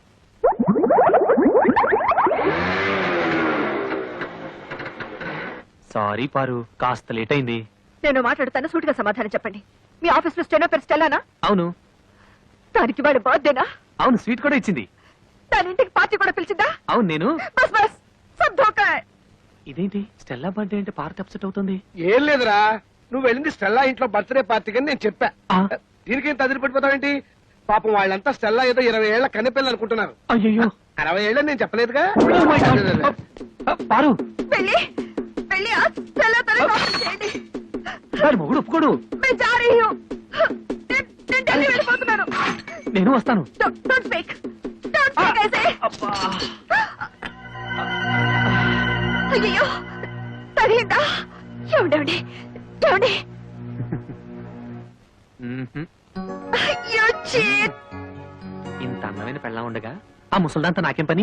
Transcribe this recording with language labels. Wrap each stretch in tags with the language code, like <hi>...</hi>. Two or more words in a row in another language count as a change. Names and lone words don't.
<te>సారీ పారు, కాస్త లేట్ అయింది. నేను మాట్లాడుతాను, సూటిగా సమాధానం చెప్పండి. మీ ఆఫీస్ లో స్టెనో పేరు స్టెల్లానా? అవును. దానికి వాడి బర్త్డేనా? అవును, స్వీట్ కూడా ఇచ్చింది. దాని ఇంటికి పార్టీ కూడా పిలిచిందా? అవును నేను.</te> <hi>बस बस सब धोखा है.</hi> <te>ఇదేంటి స్టెల్లా బర్త్డే అంటే పార్టీ అప్సెట్ అవుతుంది? ఏం లేదురా, నువ్వు వెళ్ళింది స్టెల్లా ఇంట్లో బర్త్డే పార్టీకి అని నేను చెప్పా. ఆ. దీనికేం తదిరిపడిపోతావేంటి? పాపం వాళ్ళంతా స్టెల్లా ఏదో 20 ఏళ్ల కన్నెపిల్లలు అనుకుంటున్నారు. అయ్యో 60 ఏళ్ళని నేను చెప్పలేదుగా. పారు, పెళ్లి పెళ్లి ఆ స్టెల్లా తోనే కాపురం చేయండి. వాడి మొగుడు ఒప్పుకోడు.</te> <hi>मैं जा रही हूँ.</hi> <te>నేను ఢిల్లీ వెళ్ళిపోతున్నాను. నేను వస్తాను.</te> <en>Don't speak. Don't speak ऐसे.</en> <te>అయ్యో తగిలిందా? ఏమండి ఏమండి? అయ్యో చీట్. ఇంత అందమైన పెళ్ళా ఉండగా ఆ ముసల్దాంతా నాకేం పని?</te>